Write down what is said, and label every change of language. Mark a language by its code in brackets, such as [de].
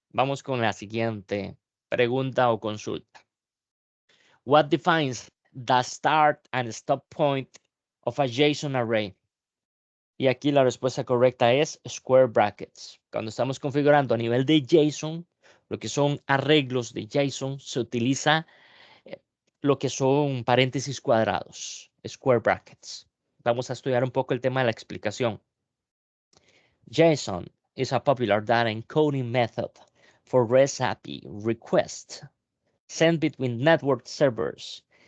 [es] Vamos con la siguiente pregunta o consulta. [en] What defines the start and stop point of a JSON array? [es] Y aquí la respuesta correcta es square brackets. Cuando estamos configurando a nivel de JSON, lo que son arreglos de JSON, se utiliza lo que son paréntesis cuadrados, square brackets. Vamos a estudiar un poco el tema de la explicación. [en] JSON is a popular data encoding method for REST API requests sent between network servers.